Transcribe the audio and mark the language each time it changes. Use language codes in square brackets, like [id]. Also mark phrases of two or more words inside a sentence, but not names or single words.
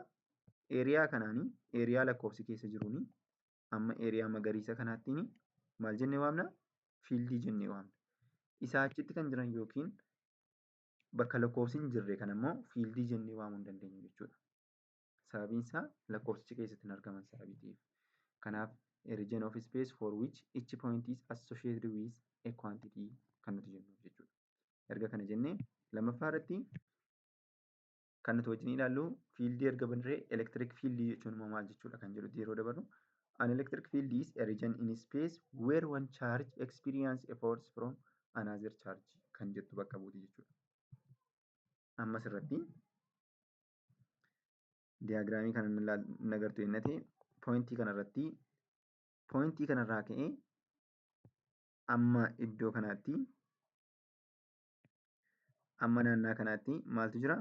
[om] Eeriyaa kanaanii eeriyaa lakkoofsi keessa jiruuni amma eeriyaa magariisa kanaattiin maal jennee waamna? Fiildii jennee waamna. Isaa achitti kan jiran yookiin bakka lakkoofsi hin jirre kana immoo fiildii jennee waamuu hin dandeenyu jechuudha. Sababiin isaa lakkoofsichi keessatti hin argaman sababii ta'eef. Kanaaf [en] a region of space for which each point is associated with a quantity [om] kan nuti jennu jechuudha. Erga kana jennee lammaffaa irratti kan nuti wajjin ilaallu fiildii erga banirree [en] electric field [om] jechuun immoo maal jechuudha kan jedhutti yeroo dabarru. [en] An electric field is a region in space where one charge experience a force from another charge [om] kan jettu bakka buuti jechuudha. Ammas irratti diyaagiraamii kana nagartu jennee poointii kanarratti poointii kanarraa ka'ee amma iddoo kanaatti amma naannaa kanaatti maaltu jira?